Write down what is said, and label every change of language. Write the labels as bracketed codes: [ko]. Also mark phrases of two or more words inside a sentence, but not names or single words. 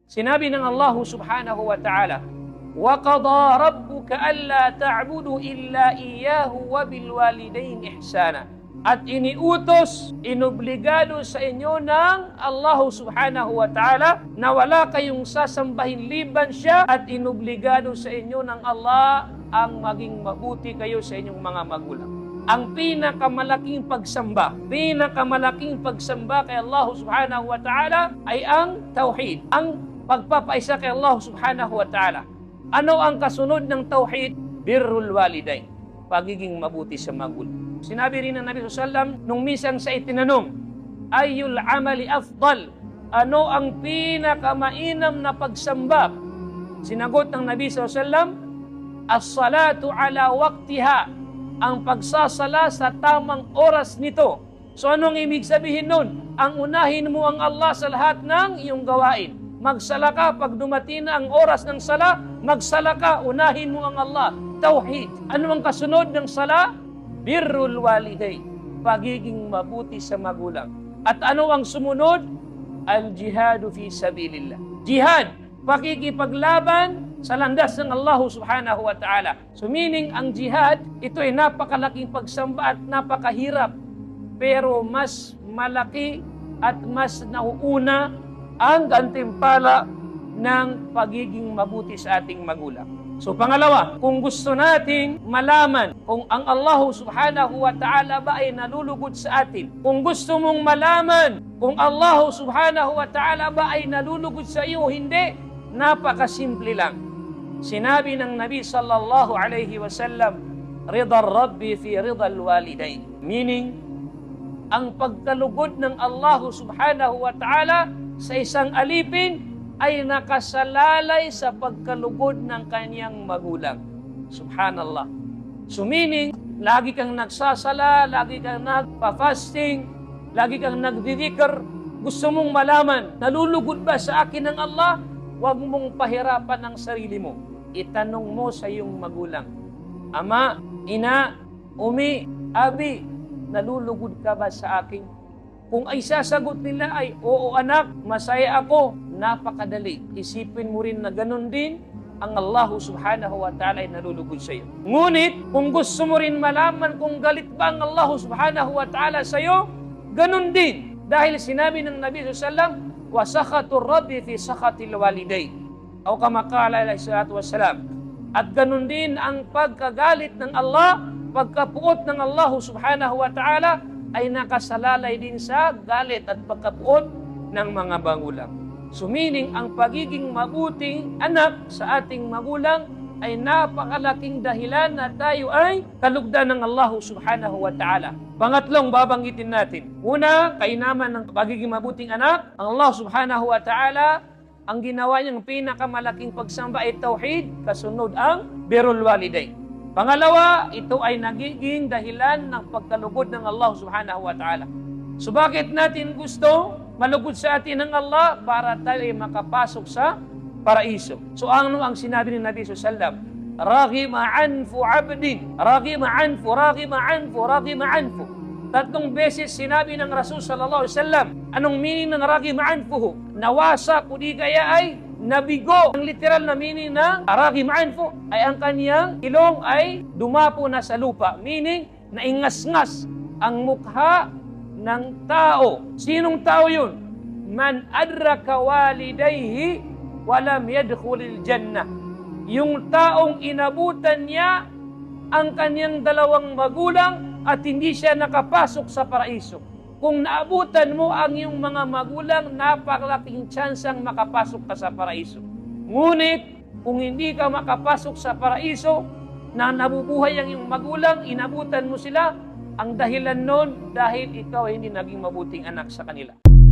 [tl] Sinabi ng [ar] Allah سبحانه وتعالى, وَقَضَى رَبُّكَ أَلَّا تَعْبُدُوا إِلَّا إِيَّاهُ وَبِالْوَالِدَيْنِ إِحْسَانًا. [tl] At iniutos, inobligado sa inyo ng Allah [ar] سبحانه وتعالى [tl] na wala kayong sasambahin liban siya, at inobligado sa inyo ng Allah ang maging mabuti kayo sa inyong mga magulang. Ang pinakamalaking pagsamba kay Allah [ar] سبحانه وتعالى [tl] ay ang tauhid, ang pagpapaisa kay Allah [ar] سبحانه وتعالى. [tl] Ano ang kasunod ng tauhid? [ar] برّ الوالدين, [tl] pagiging mabuti sa magulang. Sinabi rin ng Nabi SAW, nung misang sa itinanong, [ar] أي العمل أفضل, [tl] ano ang pinakamainam na pagsamba? Sinagot ng Nabi SAW, [ar] الصلاة على وقتها, [tl] ang pagsasala sa tamang oras nito. So anong ibig sabihin nun? Ang unahin mo ang Allah sa lahat ng iyong gawain. Magsala ka pag dumating na ang oras ng sala, magsala ka, unahin mo ang Allah. Tauhid. Ano ang kasunod ng sala? [ar] برّ الوالدين, [tl] pagiging mabuti sa magulang. At ano ang sumunod? [ar] الجهاد في سبيل الله. [tl] Jihad, pakikipaglaban sa landas ng Allah [ar] سبحانه وتعالى. [en] So meaning, [tl] ang jihad, ito ay napakalaking pagsamba at napakahirap. Pero mas malaki at mas nauuna ang gantimpala ng pagiging mabuti sa ating magulang. So pangalawa, kung gusto nating malaman kung ang Allah [ar] سبحانه وتعالى [tl] ba ay nalulugod sa atin, kung gusto mong malaman kung Allah [ar] سبحانه وتعالى [tl] ba ay nalulugod sa iyo, hindi, napakasimple lang. Sinabi ng Nabi [ar] صلى الله عليه وسلم, رضا الرب في رضا الوالدين. [tl] Meaning, ang pagkalugod ng Allah [ar] سبحانه وتعالى [tl] sa isang alipin ay nakasalalay sa pagkalugod ng kanyang magulang. Subhanallah. [en] So meaning, [tl] lagi kang nagsasala, lagi kang nagpa-fasting, lagi kang nagdidikr, gusto mong malaman, nalulugod ba sa akin ng Allah? Huwag mong pahirapan ang sarili mo. Itanong mo sa iyong magulang, ama, ina, umi, abi, nalulugod ka ba sa akin? Kung ay sasagot nila ay, oo anak, masaya ako, napakadali. Isipin mo rin na ganun din ang Allah [ar] سبحانه وتعالى [tl] ay nalulugod sa iyo. Ngunit, kung gusto mo rin malaman kung galit ba ang Allah [ar] سبحانه وتعالى [tl] sa iyo, ganun din. Dahil sinabi ng Nabi SAW, [ar] وَسَخَةُ الرَّبِّ فِي سَخَةِ الْوَالِدَيْنِ. O كما قال عليه الصلاة والسلام. [tl] At ganun din ang pagkagalit ng Allah, pagkapuot ng Allah [ar] سبحانه وتعالى, [tl] ay nakasalalay din sa galit at pagkapuot ng mga magulang. [en] So meaning, [tl] ang pagiging mabuting anak sa ating magulang ay napakalaking dahilan na tayo ay kalugdan ng Allah [ar] سبحانه وتعالى. [tl] Pangatlong babanggitin natin. Una, kainaman ng pagiging mabuting anak, ang Allah [ar] سبحانه وتعالى, [tl] ang ginawa niyang pinakamalaking pagsamba ay tauhid, kasunod ang [ar] برّ الوالدين. [tl] Pangalawa, ito ay nagiging dahilan ng pagkalugod ng Allah [ar] سبحانه وتعالى. [tl] So bakit natin gusto malugod sa atin ng Allah? Para tayo ay makapasok sa paraiso. So ano ang sinabi ni Nabi SAW? [ar] رغم أنف عبد رغم أنف رغم أنف رغم أنف, raghima anfu, raghima anfu. [tl] 3 beses sinabi ng Rasul [ar] صلى الله عليه وسلم. [tl] Anong meaning ng [ar] رغم أنفه? [tl] Nawasa, kudi kaya ay nabigo. Ang literal na meaning ng [ar] رغم أنف [tl] ay ang kaniyang ilong ay dumapo na sa lupa. Meaning, naingas-ngas ang mukha ng tao. Sinong tao yun? [ar] من أدرك والديه ولم يدخل الجنة. [tl] Yung taong inabutan niya ang kanyang dalawang magulang at hindi siya nakapasok sa paraiso. Kung naabutan mo ang iyong mga magulang, napakalaking tsansang makapasok ka sa paraiso. Ngunit, kung hindi ka makapasok sa paraiso, na nabubuhay ang iyong magulang, inabutan mo sila, ang dahilan nun, dahil ikaw hindi naging mabuting anak sa kanila.